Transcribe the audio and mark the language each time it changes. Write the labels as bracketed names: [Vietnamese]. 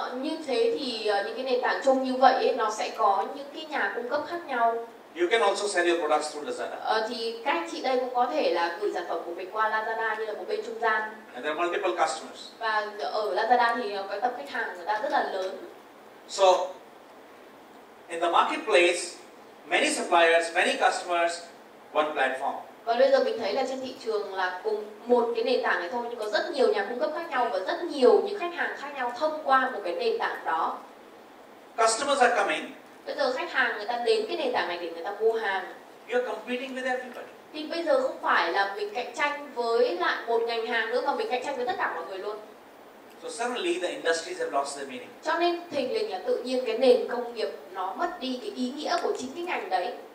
[Vietnamese] Như thế thì những cái nền tảng chung như vậy ấy, nó sẽ có những cái nhà cung cấp khác nhau. [English] You can also sell your products through Lazada. [Vietnamese] Thì các anh chị đây cũng có thể là gửi sản phẩm của mình qua Lazada như là một bên trung gian. [English] And there are multiple customers. [Vietnamese] Và ở Lazada thì cái tập khách hàng người ta rất là lớn. [English] So in the marketplace, many suppliers, many customers, one platform. [Vietnamese] Và bây giờ mình thấy là trên thị trường là cùng một cái nền tảng này thôi, nhưng có rất nhiều nhà cung cấp khác nhau và rất nhiều những khách hàng khác nhau thông qua một cái nền tảng đó. [English] Customers are coming. [Vietnamese] Bây giờ khách hàng người ta đến cái nền tảng này để người ta mua hàng. [English] You are competing with everybody. [Vietnamese] Thì bây giờ không phải là mình cạnh tranh với lại một ngành hàng nữa, mà mình cạnh tranh với tất cả mọi người luôn. [English] So suddenly the industries have lost their meaning. [Vietnamese] Cho nên thình lình là tự nhiên cái nền công nghiệp nó mất đi cái ý nghĩa của chính cái ngành đấy.